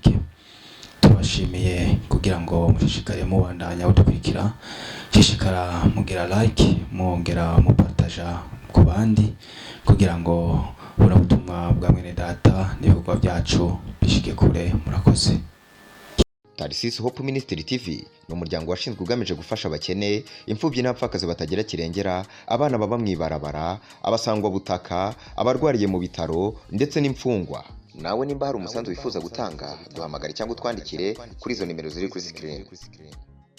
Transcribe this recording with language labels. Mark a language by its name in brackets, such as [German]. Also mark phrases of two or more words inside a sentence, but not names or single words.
[Rundi] Turabashimiye kugira ngo mushishikare mubandanya kudukurikira, shishikara mugira like, mwongera mupartaja ku bandi kugira ngo buno butumwa bwa mwene data n'ibikorwa byacu bishike kure. Murakoze. [Kinyarwanda] Thatcisse Hope Ministry TV ni umuryango washinzwe ugamije gufasha abakene, imfubyi n'abapfakazi batagira kirengera, abana baba mwibarabara, abasangwa butaka, abarwariye mu bitaro ndetse n'imfungwa. Nawe nimba hari umusanzu wifuza gutanga, duhamagare cyangwa utwandikire kuri izo nimero ziri kuri screen.